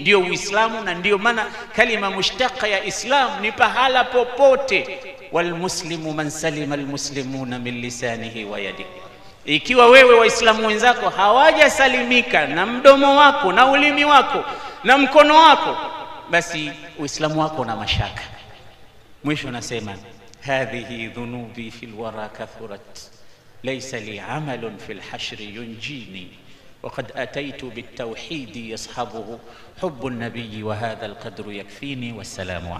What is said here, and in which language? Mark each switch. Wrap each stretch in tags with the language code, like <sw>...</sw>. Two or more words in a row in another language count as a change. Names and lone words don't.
<sw>Ndio Uislamu, na ndio maana kalima mushtaka ya Islam ni pahala popote.</sw> <ar>والمسلم من سلم المسلمون من لسانه ويده.</ar> <sw>Ikiwa wewe Waislamu wenzako hawajasalimika na mdomo wako na ulimi wako na mkono wako, basi Uislamu wako na mashaka. Mwisho nasema</sw> <ar>هذه ذنوبي في الورى كثرت, ليس لي عمل في الحشر ينجيني، وقد أتيت بالتوحيد يصحبه حب النبي، وهذا القدر يكفيني. والسلام عليكم.</ar>